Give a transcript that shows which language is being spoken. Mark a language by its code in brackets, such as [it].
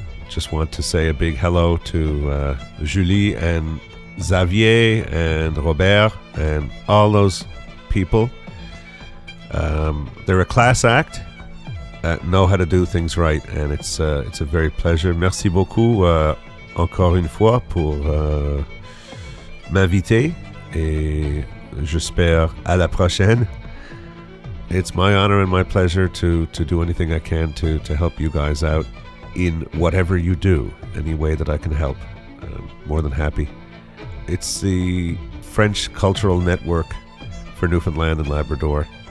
[en] Just want to say a big hello to Julie and Xavier and Robert and all those people. They're a class act that know how to do things right, and it's a very pleasure. [fr] Merci beaucoup encore une fois pour m'inviter, et j'espère à la prochaine. [en] It's my honor and my pleasure to do anything I can to help you guys out in whatever you do, any way that I can help. More than happy. It's the French Cultural Network for Newfoundland and Labrador.